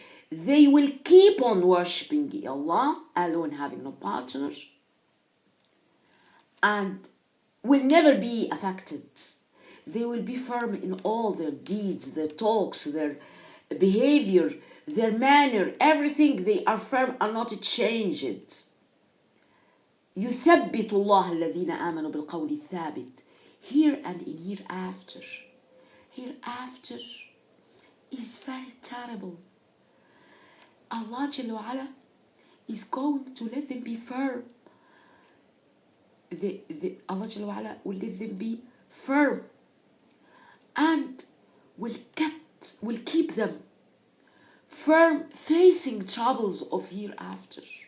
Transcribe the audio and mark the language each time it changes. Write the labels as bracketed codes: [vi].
[en] They will keep on worshipping Allah alone, having no partners, and will never be affected. They will be firm in all their deeds, their talks, their behavior, their manner, everything. They are firm and not changed. [ar] يثبت الله الذين آمنوا بالقول الثابت. [en] Here and in hereafter. Hereafter is very terrible. Allah Jalla wa Ala is going to let them be firm. Allah Jalla wa Ala will let them be firm and will keep them firm facing troubles of hereafter.